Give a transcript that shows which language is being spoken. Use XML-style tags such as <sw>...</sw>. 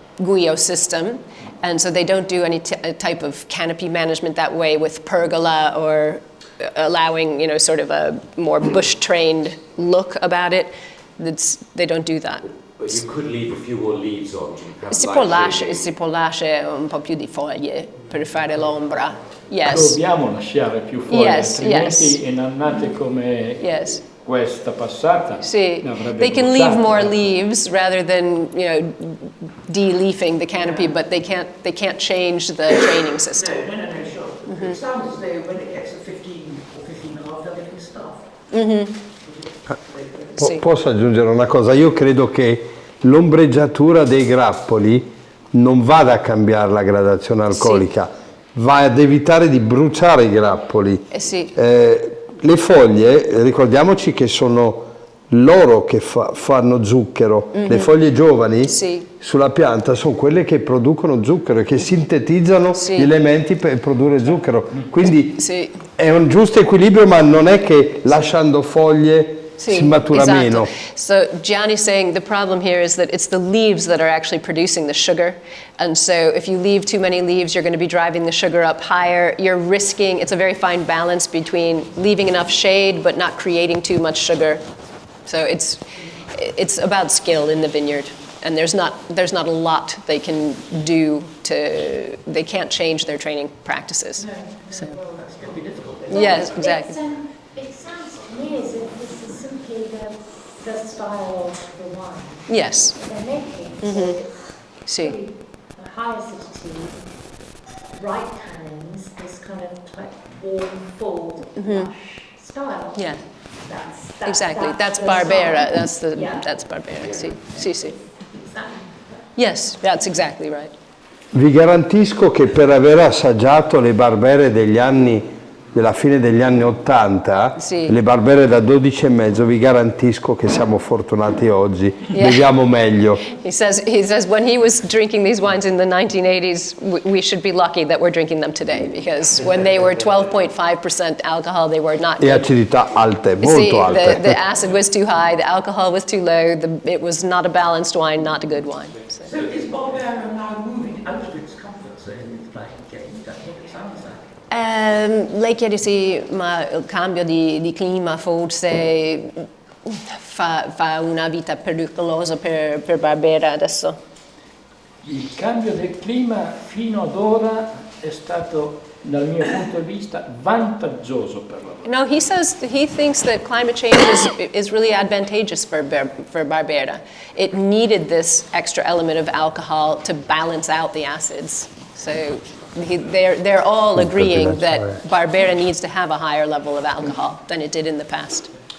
<en>guio system. And so they don't do any type of canopy management that way with pergola or allowing, sort of a more bush-trained look about it. They don't do that. But you could leave a few more leaves on.</en> <it>Si può lasciare un po' più di foglie per fare l'ombra.</it> <en>Yes.</en> <it>Dobbiamo lasciare più foglie,</it> <en>Yes,</en> <it>altrimenti in annate come questa passata Sì. l'avrebbe</it> <en>They can leave</en> <it>bruciata.</it> <en>more leaves rather than, de-leafing the canopy, but they can't change the training system. No, sure. It sounds as though when it gets to 15 or 15 and a half, they're getting stuff.</en> <it>Sì. Posso aggiungere una cosa? Io credo che l'ombreggiatura dei grappoli non vada a cambiare la gradazione alcolica, va ad evitare di bruciare i grappoli. Sì. Le foglie, ricordiamoci che sono loro che fanno zucchero. Le foglie giovani sulla pianta sono quelle che producono zucchero e che sintetizzano gli elementi per produrre zucchero. Quindi è un giusto equilibrio, ma non è che lasciando foglie si matura meno.</it> <en>So Gianni's saying the problem here is that it's the leaves that are actually producing the sugar. And so if you leave too many leaves, you're going to be driving the sugar up higher. You're risking, it's a very fine balance between leaving enough shade but not creating too much sugar. So it's about skill in the vineyard. And there's not a lot they can do they can't change their training practices. Well, that's going to be difficult. Yes, exactly. It sounds to me as if this is simply the style of the wine Yes. they're making. So it's</en> <it>Sì.</it> <en>really a high acidity, bright tannins, this kind of like warm, full, lush style. Yeah. That's Exactly. That's the Barbera. style. That's Barbera. Sì. Exactly. Yes, that's exactly right.</en> <it>Vi garantisco che per aver assaggiato le Barbere della fine degli anni 80, le Barbere da 12,5, vi garantisco che siamo fortunati oggi, beviamo meglio.</it> <en>He says when he was drinking these wines in the 1980s, we should be lucky that we're drinking them today, because when they were 12.5% alcohol, they were not good.</en> <it>E acidità alte, molto alte.</it> <en>The acid was too high, the alcohol was too low, it was not a balanced wine, not a good wine. So is Barbera now moving out of its comfort zone with playing games? That's what it sounds like.</en> <it>Lei chiede se il cambio di clima forse fa una vita pericolosa per Barbera adesso. Il cambio del clima fino ad ora è stato, dal mio punto di vista, vantaggioso per la</it> <en>No, he says he thinks that climate change is really advantageous for Barbera. It needed this extra element of alcohol to balance out the acids. So they're all agreeing that Barbera needs to have a higher level of alcohol than it did in the past.</en>